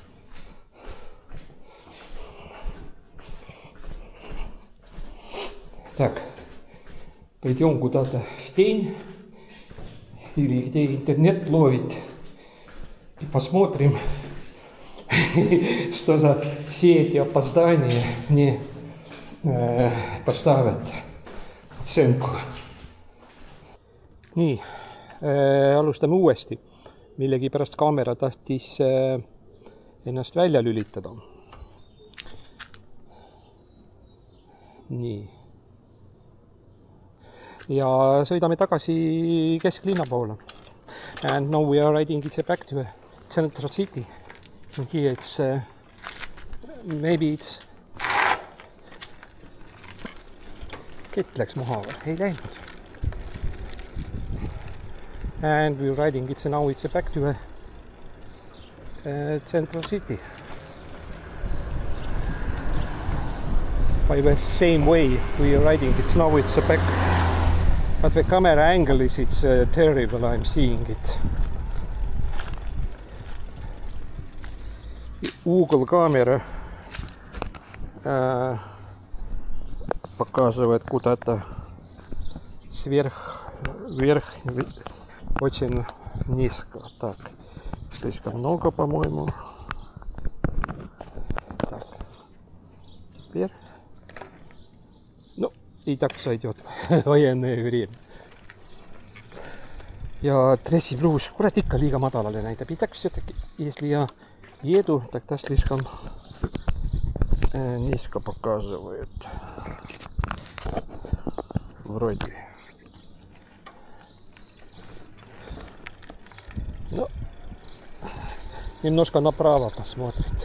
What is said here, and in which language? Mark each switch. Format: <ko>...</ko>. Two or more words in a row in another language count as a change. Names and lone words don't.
<ru>Так, пойдем куда-то в тень или где интернет ловит и посмотрим, что за все эти опоздания мне поставят otseenku.</ru> <et>Nii, alustame uuesti. Millegipärast kaamera tahtis ennast välja lülitada. Nii. Ja sõidame tagasi kesklinna poole.</et> <en>And now we are riding it back to Central City. And here it's maybe it's</en> <et>kett läks maha või? Ei läinud.</et> <en>And we're riding it, so now it's back to Central City. By the same way we are riding it, now it's back But the camera angle is terrible, I'm seeing it.</en> <ru>Угол камеры показывает куда-то вверх, очень низко. Так, слишком много, по-моему. Так, теперь. Ну, и так сойдет военное время.</ru> <et>Ja dressipluus, kurat ikka liiga madalale näitab.</et> <ru>И так все-таки, если я еду, тогда слишком низко показывает. Вроде. Ну, немножко направо посмотрит.</ru>